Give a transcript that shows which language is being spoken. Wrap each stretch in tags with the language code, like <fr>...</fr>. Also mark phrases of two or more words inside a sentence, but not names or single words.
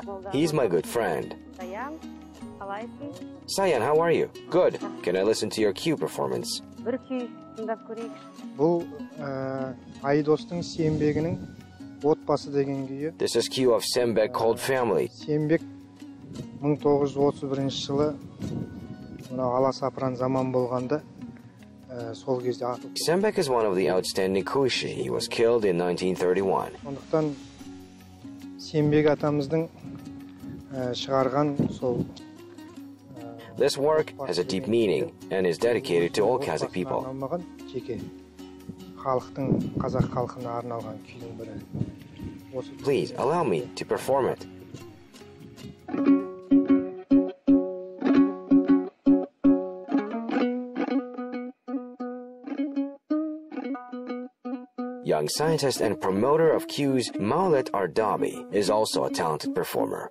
<en>He's my good friend. Sayan, how are you? Good. Can I listen to your cue performance? This is cue of Sembek called Family.</en> <kk>Sembek 1931 жылы аласапыран заман болғанда сол кезде атып.</kk> <en>Sembek is one of the outstanding Kushi. He was killed in 1931.</en> <kk>Сондықтан Sembek атамыздың шығарған сол.</kk> <en>This work has a deep meaning and is dedicated to all Kazakh people. Please allow me to perform it. Young scientist and promoter of cues, Maulet Ardabi is also a talented performer.</en>